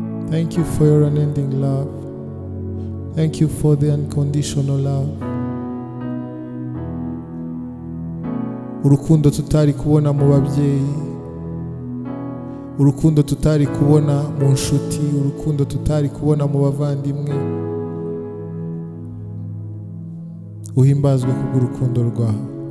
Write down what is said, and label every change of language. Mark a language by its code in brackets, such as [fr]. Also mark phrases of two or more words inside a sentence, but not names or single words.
[en] Thank you for your unending love. Thank you for the unconditional love. [rw] Urukundo tutari kubona mu babyeyi, urukundo tutari kubona mu nshuti, urukundo tutari kubona mu bavandimwe. Uhimbazwe kubw'urukundo rwawe.